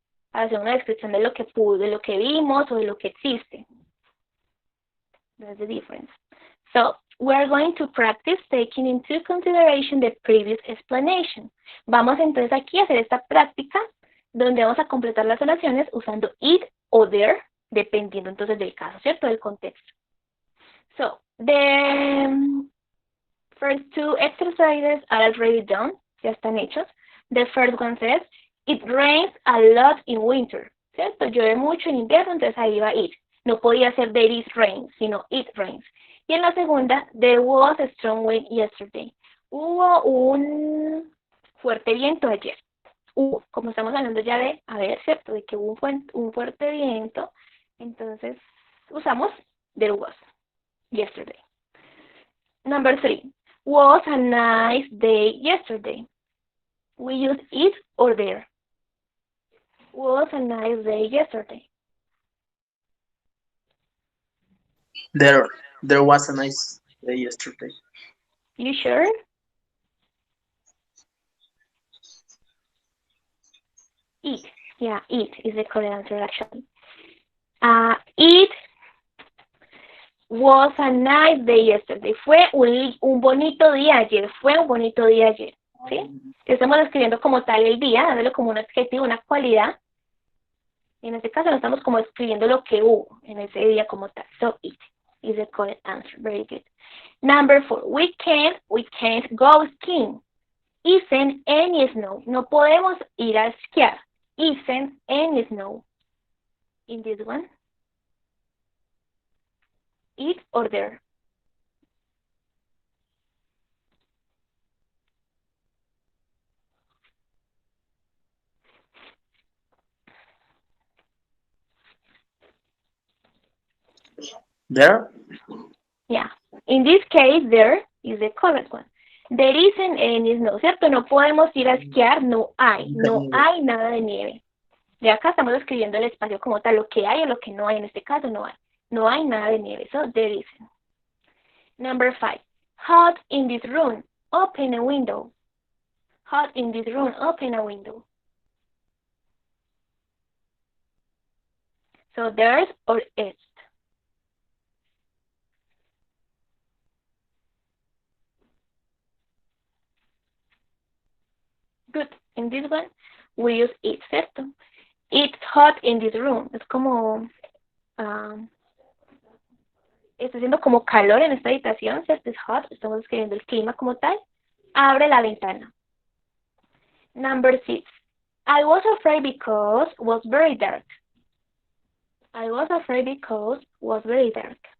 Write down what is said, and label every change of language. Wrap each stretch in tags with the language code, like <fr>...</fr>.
<es>Para hacer una descripción de lo que de lo que vimos o de lo que existe.</es> <en>That's the difference. So, we're going to practice taking into consideration the previous explanation.</en> <es>Vamos entonces aquí a hacer esta práctica donde vamos a completar las oraciones usando it o there, dependiendo entonces del caso, ¿cierto? Del contexto.</es> <en>So, the first two exercises are already done,</en> <es>ya están hechos.</es> <en>The first one says, it rains a lot in winter, ¿cierto?</en> <es>Llueve mucho en invierno, entonces ahí va it. No podía ser</es> <en>there is rain,</en> <es>sino</es> <en>it rains.</en> <es>Y en la segunda,</es> <en>there was a strong wind yesterday.</en> <es>Hubo un fuerte viento ayer. Como estamos hablando ya de, ¿cierto? De que hubo un fuerte viento, entonces usamos</es> <en>there was, yesterday. Number 3, was a nice day yesterday. We use it or there. Was a nice day yesterday. There was a nice day yesterday. You sure? It. Yeah, it is the correct answer actually. It was a nice day yesterday.</en> <es>Fue un bonito día ayer. Fue un bonito día ayer. ¿Sí? Estamos describiendo como tal el día, dándole como un adjetivo, una cualidad. En este caso no estamos como escribiendo lo que hubo en ese día como tal.</es> <en>So it is the correct answer. Very good. Number 4. We can't go skiing. Isn't any snow.</en> <es>No podemos ir a esquiar.</es> <en>Isn't any snow. In this one. It or there. There? Yeah. In this case, there is the correct one. There isn't any snow,</en> <es>¿cierto? No podemos ir a esquiar, no hay nada de nieve. De acá estamos escribiendo el espacio como tal, lo que hay o lo que no hay, en este caso no hay. No hay nada de nieve,</es> <en>so there isn't. Number 5, hot in this room, open a window. Hot in this room, open a window. So there's or is. Good. In this one, we use it, ¿cierto? It's hot in this room.</en> <es>Es como, está haciendo como calor en esta habitación, ¿cierto?</es> <en>It's hot.</en> <es>Estamos escribiendo el clima como tal. Abre la ventana.</es> <en>Number 6. I was afraid because was very dark. I was afraid because was very dark.</en>